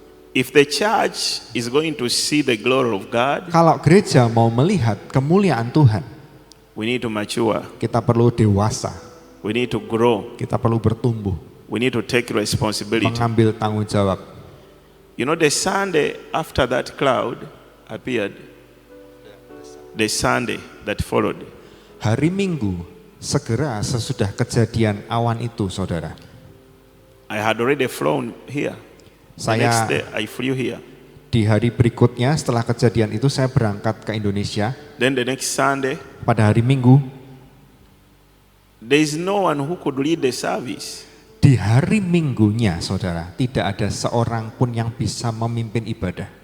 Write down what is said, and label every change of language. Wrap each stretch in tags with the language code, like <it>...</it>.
<en>If the church is going to see the glory of God,</en> <id>Kalau gereja mau melihat kemuliaan Tuhan,</id> <en>we need to mature.</en> <id>kita perlu dewasa,</id> <en>We need to grow.</en> <id>kita perlu bertumbuh,</id> <en>We need to take responsibility.</en> <id>mengambil tanggung jawab.</id> <en>You know, the Sunday after that cloud appeared, the Sunday that followed,</en> <id>Hari Minggu, segera sesudah kejadian awan itu, saudara,</id> <en>I had already flown here. The</en> <id>Saya-</id> <en>next day I flew here.</en> <id>di hari berikutnya setelah kejadian itu saya berangkat ke Indonesia.</id> <en>Then the next Sunday,</en> <id>Pada hari Minggu,</id> <en>there is no one who could lead the service.</en> <id>di hari Minggunya, saudara, tidak ada seorang pun yang bisa memimpin ibadah.</id>